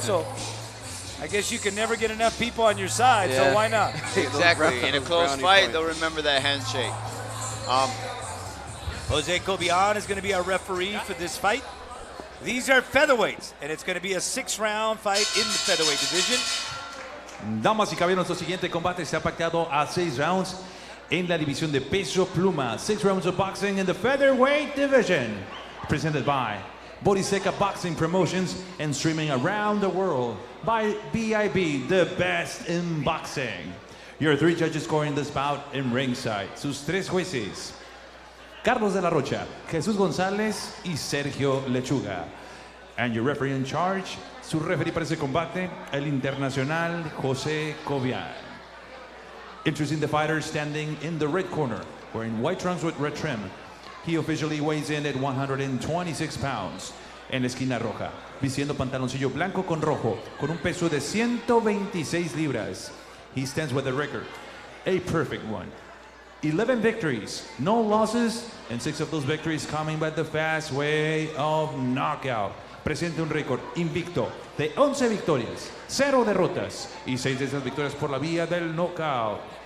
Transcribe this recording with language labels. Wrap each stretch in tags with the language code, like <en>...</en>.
<en>So I guess you can never get enough people on your side, so why not? Exactly. In a close fight, they'll remember that handshake. Jose Cobian is going to be our referee for this fight. These are featherweights, and it's going to be a 6-round fight in the featherweight division.</en> <es>Damas y caballeros, nuestro siguiente combate se ha pactado a 6 rounds en la división de peso pluma.</es> <en>6 rounds of boxing in the featherweight division. Presented by Boriseca Boxing Promotions and streaming around the world by BIB, the best in boxing. Your 3 judges scoring this bout in ringside.</en> <es>Sus 3 jueces: Carlos de la Rocha, Jesús González y Sergio Lechuga.</es> <en>And your referee in charge,</en> <es>su referee para ese combate, el internacional José Cobian.</es> <en>Introducing the fighter standing in the red corner, wearing white trunks with red trim. He officially weighs in at 126 pounds.</en> <es>En la esquina roja, vistiendo pantaloncillo blanco con rojo, con un peso de 126 libras.</es> <en>He stands with a record, a perfect one. 11 victories, no losses, and 6 of those victories coming by the fast way of knockout.</en> <es>Presenta un récord invicto de 11 victorias, 0 derrotas y 6 de esas victorias por la vía del knockout.</es>